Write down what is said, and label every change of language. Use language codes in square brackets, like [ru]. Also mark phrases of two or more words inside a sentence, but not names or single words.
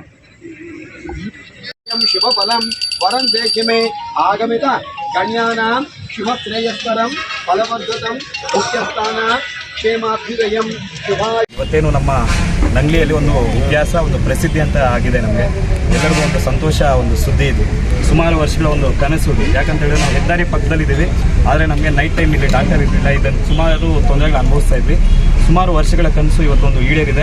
[sa] शुभफलं वरं देहि मे आगमित कन्यानां शुभश्रेयस्करं फलवर्धतं मुख्यस्थानां क्षेमाभ्युदयं शुभाय। [kn] ಇವತ್ತೇನು ನಮ್ಮ ನಂಗ್ಲಿಯಲ್ಲಿ ಒಂದು ಇತಿಹಾಸ ಒಂದು ಪ್ರಸಿದ್ಧಿ ಅಂತ ಆಗಿದೆ. ನಮಗೆ ಎಲ್ಲರಿಗೂ ಒಂದು ಸಂತೋಷ, ಒಂದು ಸುದ್ದಿ ಇದು. ಸುಮಾರು ವರ್ಷಗಳ ಒಂದು ಕನಸು ಇದು. ಯಾಕಂತ ಹೇಳಿದ್ರೆ ನಾವು ಹೆದ್ದಾರಿ ಪಕ್ಕದಲ್ಲಿದ್ದೀವಿ, ಆದರೆ ನಮಗೆ [en] night time [kn] ಇಲ್ಲಿ ಡಾಕ್ಟರ್ ಇರಲಿಲ್ಲ. ಇದನ್ನು ಸುಮಾರು ತೊಂದರೆಗಳು ಅನುಭವಿಸ್ತಾ ಇದ್ವಿ. ಸುಮಾರು ವರ್ಷಗಳ ಕನಸು ಇವತ್ತೊಂದು ಈಡೇರಿದೆ.